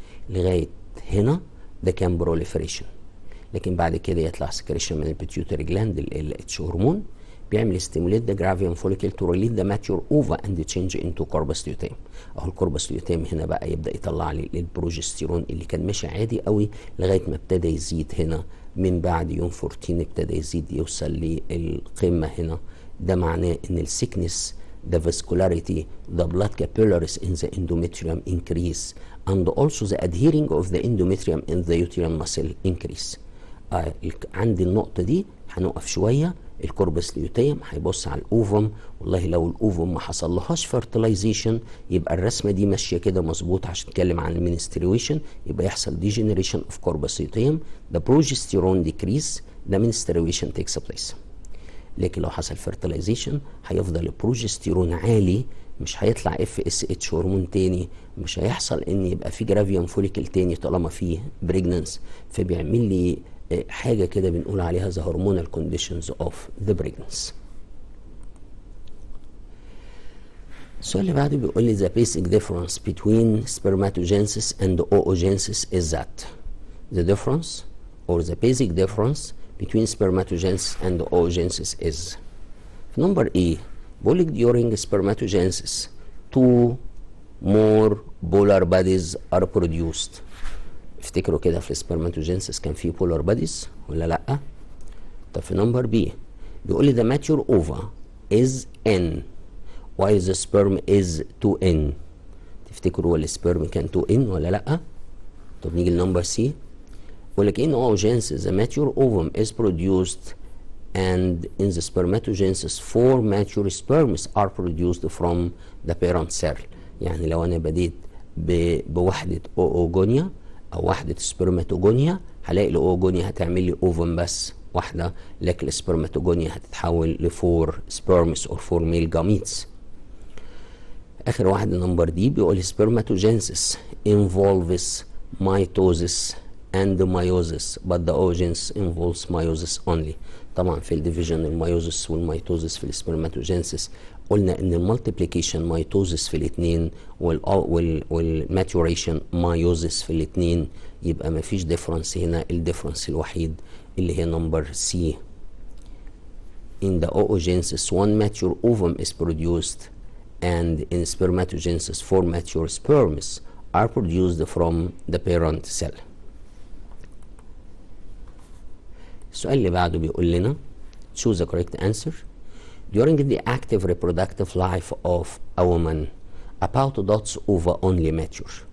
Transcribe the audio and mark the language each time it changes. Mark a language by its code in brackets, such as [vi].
[ar] لغاية هنا ده كان بروليفريشن، لكن بعد كده يطلع سكريشن من البيتيوتري جلاند ال اتش هرمون بيعمل [en] stimulate the gravium follicle to release the mature ova and change into corpus luteum. [ar] اهو الكوربس ليوتيم هنا بقى يبدا يطلع لي البروجستيرون اللي كان ماشي عادي قوي لغايه ما ابتدى يزيد هنا من بعد يوم 14 ابتدى يزيد يوصل للقمه هنا. ده معناه ان السكنس، [en] the viscolarity, the blood capillaries in the endometrium increase and also the adhering of the endometrium in the uterine muscle increase. [ar] عند النقطه دي هنقف شويه. الكوربس ليوتيم هيبص على الاوفم، والله لو الاوفم ما حصلهاش فيرتلايزيشن يبقى الرسمه دي ماشيه كده مظبوط. عشان نتكلم عن المينستريويشن يبقى يحصل ديجنريشن اوف كوربس ليوتيم، ذا بروجستيرون ديكريس، ذا منستريويشن تيكس بليس. لكن لو حصل فيرتلايزيشن هيفضل البروجستيرون عالي، مش هيطلع اف اس اتش هرمون تاني، مش هيحصل ان يبقى في جرافيوم فوليكل تاني طالما فيه بريجننس، فبيعمل لي حاجة كده بنقول عليها [en] the hormonal conditions of the pregnancy. [ar] السؤال اللي بعده بيقول لي [en] the basic difference between spermatogenesis and oogenesis is that the difference or the basic difference between spermatogenesis and oogenesis is. في number A [ar] بيقول لك [en] during spermatogenesis two more polar bodies are produced. [ar] افتكروا كده في السبرماتوجينسيس كان في بولار باديز ولا لا؟ طب في نمبر بي بيقول لي [en] the mature ova is N while the sperm is 2N. [ar] تفتكروا هو السبرم كان 2N ولا لا؟ طب نيجي لنمبر سي بيقول لك [en] in oogenesis the mature ovum is produced and in the spermatogenesis 4 mature sperms are produced from the parent cell. [ar] يعني لو انا بديت بوحدة اوجونيا او وحده سبرماتوجونيا هلاقي الاوجونيا هتعمل لي اوفم بس واحده، لكن السبرماتوجونيا هتتحول لفور سبرمس اور فور ميل جاميتس. اخر واحده نمبر دي بيقول [en] spermatogenesis involves mitosis and meiosis but the oogenesis involves meiosis only. [ar] طبعا في الديفيجن الميوزس والميتوزس في السبرماتوجينسيس قلنا ان المالتيبليكيشن ميتوزس في الاثنين والماتوريشن مايوزس في الاثنين، يبقى ما فيش ديفرنس هنا. الديفرنس الوحيد اللي هي نمبر سي. [en] In the oogenesis one mature ovum is produced and in spermatogenesis 4 mature sperms are produced from the parent cell. [ar] السؤال اللي بعده بيقول لنا [en] choose the correct answer. During the active reproductive life of a woman about dots ova only mature.